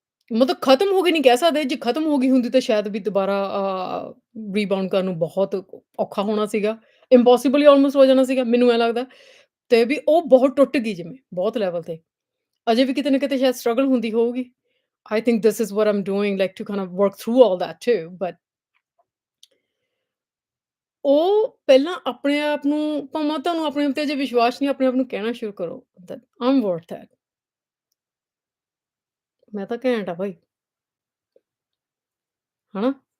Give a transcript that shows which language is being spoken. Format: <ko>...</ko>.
<pa>ਮਤਲਬ ਖਤਮ ਹੋ ਗਈ ਨਹੀਂ ਕਹਿ ਸਕਦੇ, ਜੇ ਖਤਮ ਹੋ ਗਈ ਹੁੰਦੀ ਤਾਂ ਸ਼ਾਇਦ ਵੀ ਦੁਬਾਰਾ ਰੀਬਾਊਂਡ ਕਰਨ ਨੂੰ ਬਹੁਤ ਔਖਾ ਹੋਣਾ ਸੀਗਾ। ਇੰਪੋਸੀਬਲ ਹੀ ਆਲਮੋਸਟ ਹੋ ਜਾਣਾ ਸੀਗਾ, ਮੈਨੂੰ ਐਂ ਲੱਗਦਾ। ਤੇ ਵੀ ਉਹ ਬਹੁਤ ਟੁੱਟ ਗਈ ਜਿਵੇਂ, ਬਹੁਤ ਲੈਵਲ ਤੇ। ਅਜੇ ਵੀ ਕਿਤੇ ਨਾ ਕਿਤੇ ਸ਼ਾਇਦ ਸਟਰਗਲ ਹੁੰਦੀ ਹੋਊਗੀ।</pa> <en>I think this is what I'm doing, like to kind of work through all that too.</en> <pa>But ਉਹ ਪਹਿਲਾਂ ਆਪਣੇ ਆਪ ਨੂੰ ਭਾਵੇਂ ਤੁਹਾਨੂੰ ਆਪਣੇ ਆਪ ਤੇ ਜੇ ਵਿਸ਼ਵਾਸ ਨਹੀਂ, ਆਪਣੇ ਆਪ ਨੂੰ ਕਹਿਣਾ ਸ਼ੁਰੂ ਕਰੋ</pa> <en>that I'm worth it.</en> <pa>ਮੈਂ ਤਾਂ ਘੈਂਟ ਆ ਭਾਈ, ਹਨਾ?</pa>